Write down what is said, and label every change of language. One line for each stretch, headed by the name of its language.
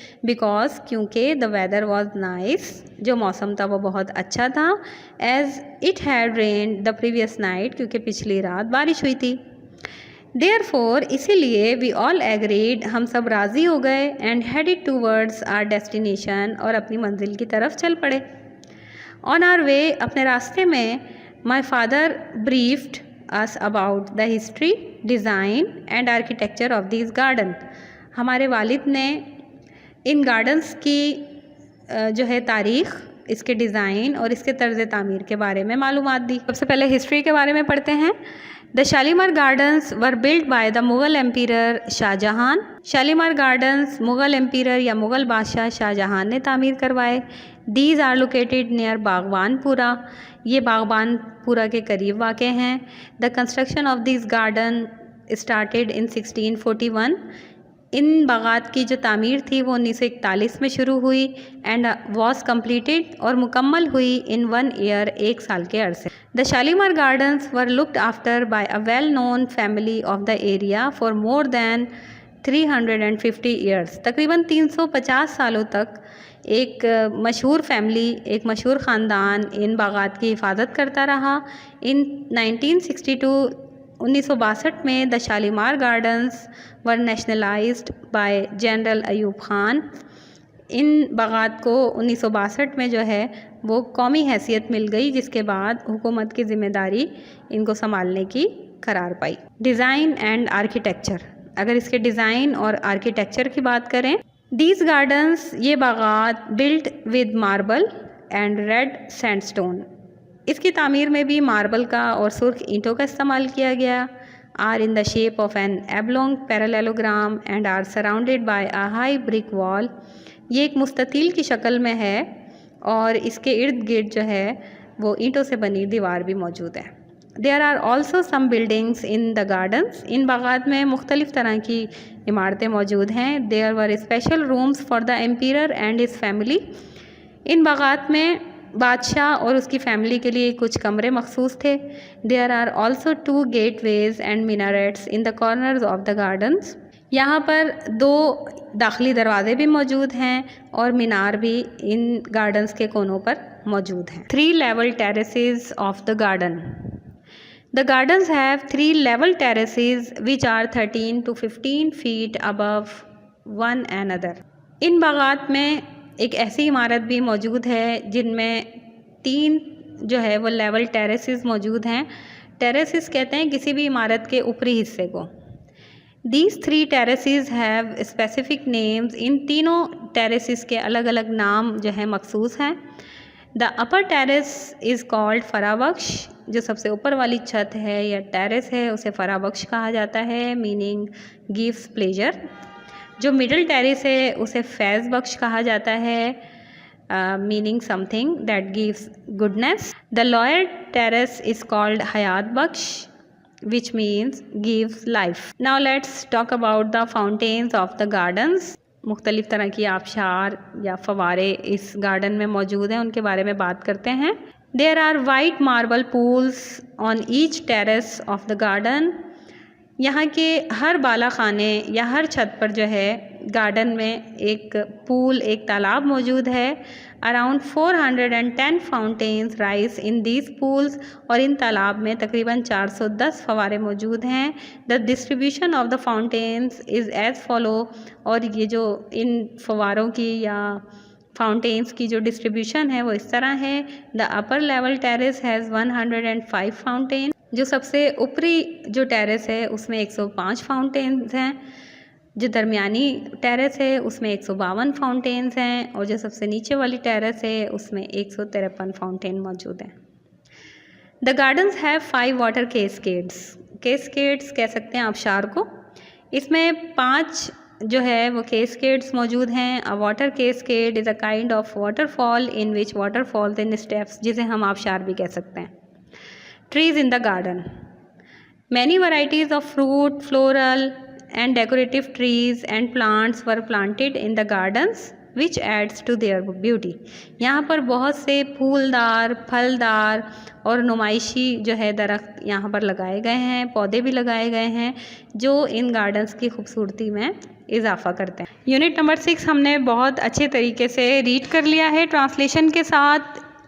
English: because
Urdu: کیونکہ
English: the weather was nice,
Urdu: جو موسم تھا وہ بہت اچھا تھا.
English: as it had rained the previous night,
Urdu: کیونکہ پچھلی رات بارش ہوئی تھی.
English: Therefore،
Urdu: اسی لیے
English: we all agreed،
Urdu: ہم سب راضی ہو گئے
English: and headed towards our destination،
Urdu: اور اپنی منزل کی طرف چل پڑے.
English: On our way،
Urdu: اپنے راستے میں
English: my father briefed us about the history، design and architecture of these gardens.
Urdu: ہمارے والد نے ان گارڈنس کی جو ہے تاریخ، اس کے ڈیزائن اور اس کے طرز تعمیر کے بارے میں معلومات دی. سب سے پہلے ہسٹری کے بارے میں پڑھتے ہیں.
English: The Shalimar Gardens were built by the Mughal Emperor Shah Jahan.
Urdu: Shalimar gardens Mughal emperor یا مغل بادشاہ شاہ جہان نے تعمیر کروائے.
English: These are located near
Urdu: باغبان پورہ، یہ باغبان پورہ کے قریب واقع ہیں.
English: The construction of these gardens started in 1641.
Urdu: ان باغات کی جو تعمیر تھی وہ 1941 میں شروع ہوئی
English: and was completed,
Urdu: اور مکمل ہوئی
English: in 1 year،
Urdu: 1 سال کے عرصے.
English: The Shalimar gardens were looked after by a well known family of the area for more than 350 years.
Urdu: تقریباً 350 سالوں تک ایک مشہور فیملی، ایک مشہور خاندان ان باغات کی حفاظت کرتا رہا.
English: In 1962 میں the Shalimar gardens were nationalised by general Ayub Khan.
Urdu: ان باغات کو 1962 میں جو ہے وہ قومی حیثیت مل گئی، جس کے بعد حکومت کی ذمہ داری ان کو سنبھالنے کی قرار پائی.
English: Design and architecture.
Urdu: اگر اس کے ڈیزائن اور آرکیٹیکچر کی بات کریں،
English: these gardens,
Urdu: یہ باغات
English: Built with marble and red sandstone.
Urdu: اس کی تعمیر میں بھی ماربل کا اور سرخ اینٹوں کا استعمال کیا گیا.
English: Are in the shape of an oblong parallelogram and are surrounded by a high brick wall.
Urdu: یہ ایک مستطیل کی شکل میں ہے اور اس کے ارد گرد جو ہے وہ اینٹوں سے بنی دیوار بھی موجود ہے.
English: There are also some buildings in the gardens.
Urdu: ان باغات میں مختلف طرح کی عمارتیں موجود ہیں.
English: There were special rooms for the emperor and his family.
Urdu: ان باغات میں بادشاہ اور اس کی فیملی کے لیے کچھ کمرے مخصوص تھے.
English: There are also 2 gateways and minarets in the corners of the gardens.
Urdu: یہاں پر 2 داخلی دروازے بھی موجود ہیں اور مینار بھی ان گارڈنز کے کونوں پر موجود ہیں.
English: 3 level terraces of the garden. The gardens have 3 level terraces which are 13 to 15 feet above one another.
Urdu: ان باغات میں ایک ایسی عمارت بھی موجود ہے جن میں 3 جو ہے وہ لیول ٹیریسز موجود ہیں. ٹیریسز کہتے ہیں کسی بھی عمارت کے اوپری حصے کو.
English: These 3 terraces have specific names.
Urdu: ان تینوں ٹیریسز کے الگ الگ نام جو ہیں مخصوص ہیں.
English: The upper terrace is called Farah Bakhsh.
Urdu: جو سب سے اوپر والی چھت ہے یا ٹیرس ہے اسے فرابخش کہا جاتا ہے,
English: meaning gives pleasure.
Urdu: جو مڈل ٹیرس ہے اسے فیض بخش کہا جاتا ہے,
English: meaning something that gives goodness. The lower terrace is called Hayat Bakhsh, which means gives life. Now let's talk about the fountains of the gardens.
Urdu: مختلف طرح کی آبشار یا فوارے اس گارڈن میں موجود ہیں, ان کے بارے میں بات کرتے ہیں.
English: There are white marble pools on each terrace of the garden.
Urdu: یہاں کے ہر بالا خانے یا ہر چھت پر جو ہے گارڈن میں ایک پول, ایک تالاب موجود ہے.
English: Around 410 fountains rise in these pools.
Urdu: اور ان تالاب میں تقریباً 410 فوارے موجود ہیں.
English: The distribution of the fountains is as follow.
Urdu: اور یہ جو ان فواروں کی یا فاؤنٹینس کی جو ڈسٹریبیوشن ہے وہ اس طرح ہے.
English: The upper level terrace has 105 fountains.
Urdu: جو سب سے اوپری جو ٹیرس ہے اس میں 105 فاؤنٹینز ہیں. جو درمیانی ٹیرس ہے اس میں 152 فاؤنٹینز ہیں, اور جو سب سے نیچے والی ٹیرس ہے اس میں 153 فاؤنٹین موجود ہیں.
English: The gardens have 5 water cascades.
Urdu: Cascades کہہ سکتے ہیں آبشار کو. اس میں 5 جو ہے وہ cascades موجود ہیں.
English: A water cascade is a kind of waterfall in which water falls in steps,
Urdu: جسے ہم آبشار بھی کہہ سکتے ہیں.
English: Trees in the garden. Many varieties of fruit, floral and decorative trees and plants were planted in the gardens, which adds to their beauty.
Urdu: یہاں پر بہت سے پھولدار, پھلدار اور نمائشی جو ہے درخت یہاں پر لگائے گئے ہیں, پودے بھی لگائے گئے ہیں جو ان گارڈنز کی خوبصورتی میں اضافہ کرتے ہیں. یونٹ نمبر 6 ہم نے بہت اچھے طریقے سے ریڈ کر لیا ہے ٹرانسلیشن کے ساتھ.